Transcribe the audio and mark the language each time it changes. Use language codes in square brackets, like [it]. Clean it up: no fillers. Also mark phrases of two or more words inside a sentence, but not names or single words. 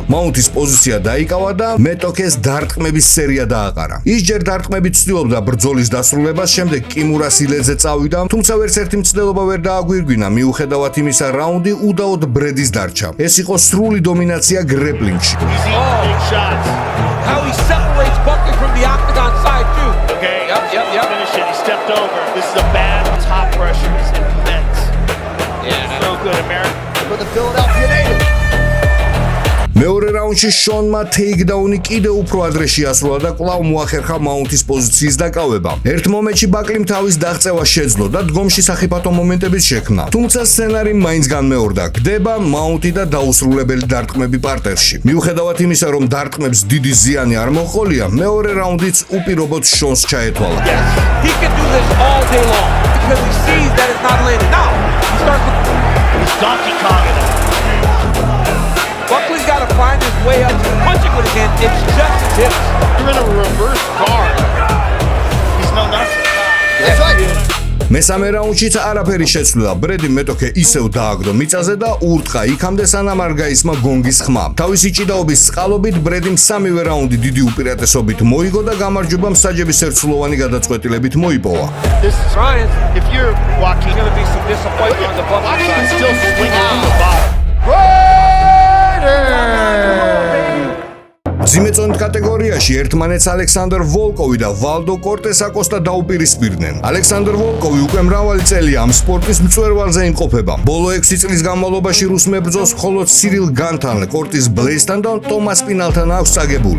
[ka] მაუნთის პოზიცია დაიკავა და მეტოქეს დარტყმების სერია დააყარა. ის ჯერ დარტყმებით ცდილობდა ბრძოლის დასრულებას, შემდეგ კიმურა სილეძე წავიდა, თუმცა ვერც ერთი მცდელობა ვერ დააგვირგვინა. მიუხედავად იმისა, რაუნდი უდაოდ ბრედის დარჩა. ეს იყო სრული დომინაცია გრეპლინგში. [en] Easy, big shots. How he separates Buckley from the octagon side too. Okay, Yep. finish it. He stepped over. This is a bad top pressure. It's intense. Yeah. So good, America. For the Philadelphia native. [ka] მეორე რაუნდში შონმა ტეიქდაუნი კიდევ უფრო ადრე შეასრულა და კვლავ მოახერხა მაუნთის პოზიციის დაკავება. ერთ მომენტში ბაკლიმ თავის დაღწევა შეძლო და დგომში სახიფათო მომენტების შექმნა. თუმცა სცენარი მაინც განმეორდა. გდება მაუნთი და დაუსრულებელი დარტყმები პარტერში. მიუხედავად იმისა, რომ დარტყმებს დიდი ზიანი არ მოჰყოლია, მეორე რაუნდიც უპირობოდ შონს ჩაეთვალა. [en] He can do this all day long because he sees that it's not landing. Now he starts to He's Donkey Konging him. Buckley's got to find his way up to punching with his hand. It's just his hips. You're in a reverse guard. He's no nothing. That's right. [ka] მესამე რაუნდშიც არაფერი შეცვლა. ბრედი მეტოქე ისევ დააგდო მიწაზე და ურტყა იქამდე სანამ არ გაისმა გონგის ხმა. თავისი ჭიდაობის წყალობით ბრედიმ სამივე რაუნდი დიდი უპირატესობით მოიგო და გამარჯვება მსაჯების ერთსულოვანი გადაწყვეტილებით მოიპოვა. [en] This is Ryan, if you're Joaquin, going to be some disappointment on the Buckley Joaquin side. still swinging from the bottom. [ka] ძიმეწონით კატეგორიაში ერთმანეთს ალექსანდრ ვოლკოვი და ვალდო კორტეს აკოსტა დაუპირისპირდნენ. ალექსანდრ ვოლკოვი უკვე მრავალი წელია ამ სპორტის მწვერვალზე იმყოფება. ბოლო 6 წლის განმავლობაში რუს მებრძოლს მხოლოდ სირილ განთან, კორტის ბლეისთან და ტომას პინალთან აქვს წაგებული.